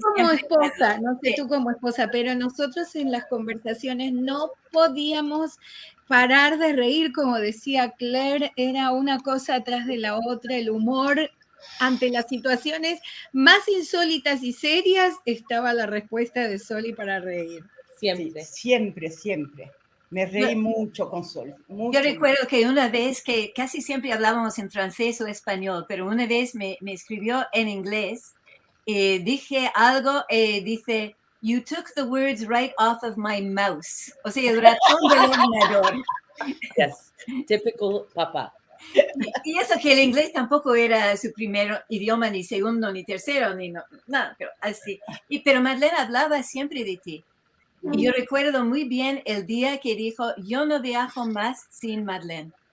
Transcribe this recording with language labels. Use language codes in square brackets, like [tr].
[es] No sé tú como esposa, pero nosotros en las conversaciones no podíamos parar de reír, como decía Claire, era una cosa atrás de la otra, el humor ante las situaciones más insólitas y serias, estaba la respuesta de Soli para reír. Siempre. Sí, siempre, siempre. Me reí mucho con Soli. Yo recuerdo que una vez, que casi siempre hablábamos en francés o español, pero una vez me escribió en inglés, dije algo, dice, [en] you took the words right off of my mouse. [es] O sea, el ratón del ordenador. [en] Yes, typical papá. [es] Y eso que el inglés tampoco era su primer idioma, ni segundo, ni tercero, ni nada, pero así. Pero Madeleine hablaba siempre de ti. Y yo recuerdo muy bien el día que dijo, yo no viajo más sin Madeleine.